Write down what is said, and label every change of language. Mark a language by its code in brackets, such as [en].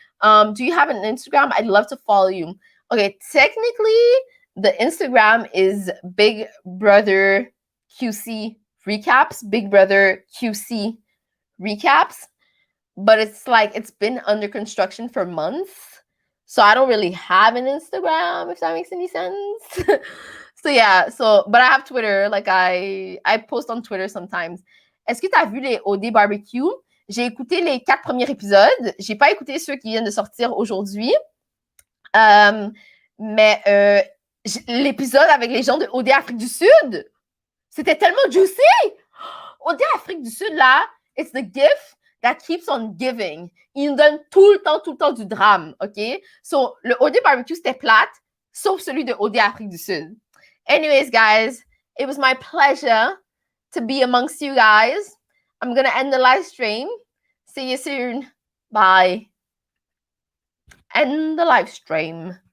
[en] Do you have an Instagram? I'd love to follow you. Okay, technically, the Instagram is Big Brother QC recaps, Big Brother QC recaps, but it's like it's been under construction for months. So I don't really have an Instagram, if that makes any sense. So yeah, but I have Twitter. Like I post on Twitter sometimes. [fr] Est-ce que tu as vu les OD Barbecue? J'ai écouté les 4 premiers épisodes. J'ai pas écouté ceux qui viennent de sortir aujourd'hui. Mais l'épisode avec les gens de OD Afrique du Sud, c'était tellement juicy. [en] OD Afrique du Sud, là, it's the gift that keeps on giving. [fr] Ils nous donnent tout le temps du drame, OK? So, le OD Barbecue, c'était plate, sauf celui de OD Afrique du Sud. [en] Anyways, guys, it was my pleasure to be amongst you guys. I'm going to end the live stream. See you soon. Bye. End the live stream.